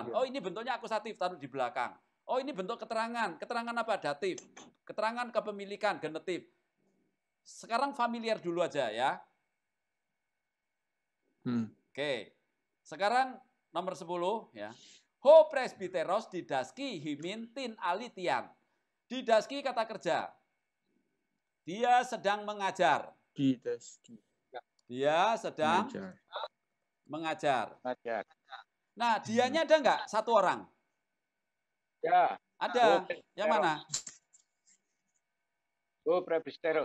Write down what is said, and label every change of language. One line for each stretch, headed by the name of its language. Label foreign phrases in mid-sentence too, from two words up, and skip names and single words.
Indonesian: Oh ini bentuknya akusatif, taruh di belakang. Oh ini bentuk keterangan. Keterangan apa? Datif. Keterangan kepemilikan, genetif. Sekarang familiar dulu aja ya. Oke. Sekarang nomor 10 ya.
Greek: Ὁ πρεσβύτερος διδάσκει ὑμῖν τὴν ἀλήθειαν.
Indonesian: Didaski kata kerja. Dia sedang mengajar. Dia sedang mengajar. Nah, dianya ada nggak? Satu orang? Ya. Ada. Yang mana?
Greek: Ὁ πρεσβύτερος.